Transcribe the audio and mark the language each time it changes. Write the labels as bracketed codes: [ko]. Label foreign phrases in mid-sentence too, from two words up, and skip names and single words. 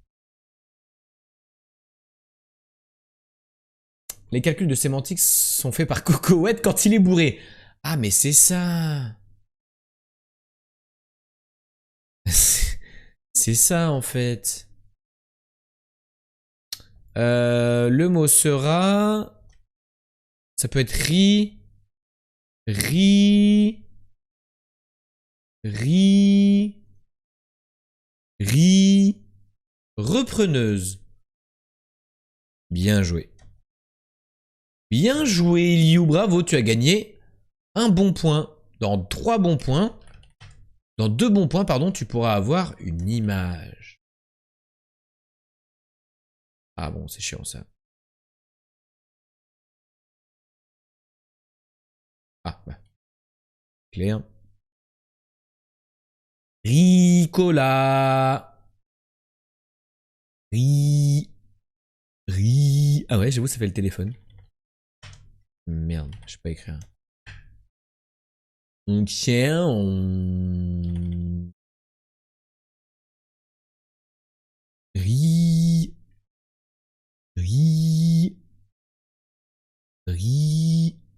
[fr] Les calculs de sémantique sont faits par Cocoette quand il est bourré. Ah, mais c'est ça. C'est ça, en fait. Le mot sera... Ça peut être ri... Ri... Ri... Ri... Repreneuse. Bien joué. Bien joué, Liu. Bravo, tu as gagné un bon point. Dans 3 bons points... Dans 2 bons points, pardon, tu pourras avoir une image. Ah bon, c'est chiant ça. Ah, bah. Clair. Ricola. Ri. Ri. Ah ouais, j'avoue, ça fait le téléphone. Merde, je sais pas écrire. Donc, tiens, on... Ri. Ri. Ri.